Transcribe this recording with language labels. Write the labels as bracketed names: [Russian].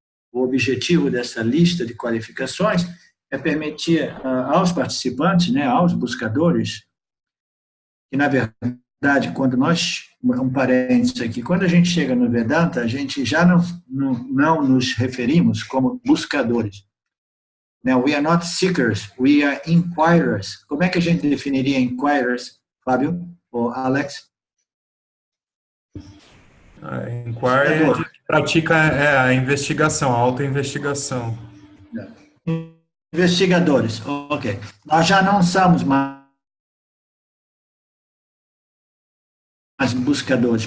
[Portuguese] O objetivo dessa lista de qualificações é permitir aos participantes, né, aos buscadores, que, na verdade, um parênteses aqui, quando a gente chega no Vedanta, a gente já não nos referimos como buscadores. [English] We are not seekers, we are inquirers. [Portuguese] Como é que a gente definiria inquirers, Fábio ou Alex? Inquirer pratica a investigação, a autoinvestigação. Investigadores, ok. Nós já não somos mais buscadores.